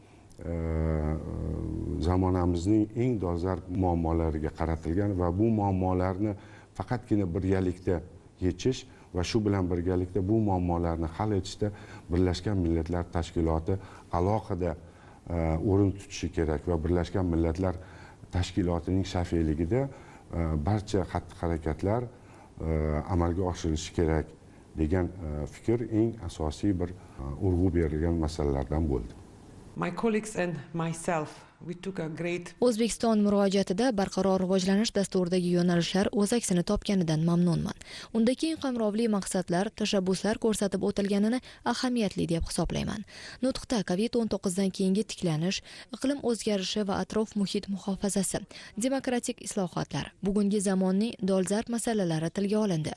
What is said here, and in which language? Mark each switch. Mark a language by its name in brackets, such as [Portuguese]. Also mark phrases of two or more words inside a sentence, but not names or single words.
[Uzbek] zamonamizning eng dolzarb muammolariga qaratilgan va bu muammolarni faqatgina birgalikda yechish va shu bilan birgalikda bu muammolarni hal etishda Birlashgan Millatlar Tashkiloti alohida o'rin tutishi kerak va Birlashgan Millatlar Tashkilotining shafiyligida barcha xatti-harakatlar amalga oshirilishi kerak degan fikr eng asosiy bir urg'u berilgan masalalardan bo'ldi. [English] My colleagues and myself, we took a great [Uzbek] O'zbekiston murojaatida barqaror rivojlanish dasturidagi yo'nalishlar o'z aksini topganidan mamnunman. Unda keng qamrovli maqsadlar, tashabbuslar ko'rsatib o'tilganini ahamiyatli deb hisoblayman. Nutqda COVID-19 dan keyingi tiklanish, iqlim o'zgarishi va atrof muhit muhofazasi, demokratik islohotlar, bugungi zamonning dolzarb masalalari tilga olindi.